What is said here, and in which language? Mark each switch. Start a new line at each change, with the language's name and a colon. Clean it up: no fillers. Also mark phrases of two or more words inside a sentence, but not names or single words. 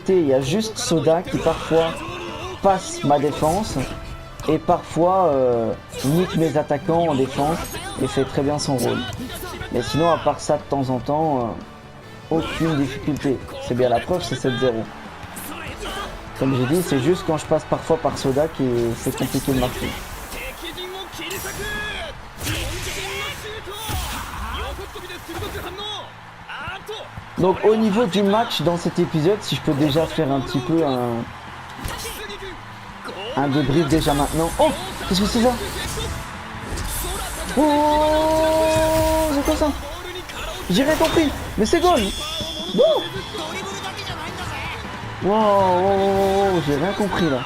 French: Il y a juste Soda qui parfois passe ma défense et parfois nique mes attaquants en défense et fait très bien son rôle. Mais sinon, à part ça, de temps en temps, aucune difficulté. C'est bien la preuve, c'est 7-0. Comme j'ai dit, c'est juste quand je passe parfois par Soda que c'est compliqué de marquer.
Japanese: 敵陣を切り裂く。4点のシュート。横っ飛びで鋭く反応。あっと。
French: Donc au niveau du match dans cet épisode, si je peux déjà faire un petit peu un débrief déjà maintenant. Oh, qu'est-ce que c'est ça? Oh, c'est quoi ça? J'ai rien compris, mais c'est goal. Wow, wow, j'ai rien compris là.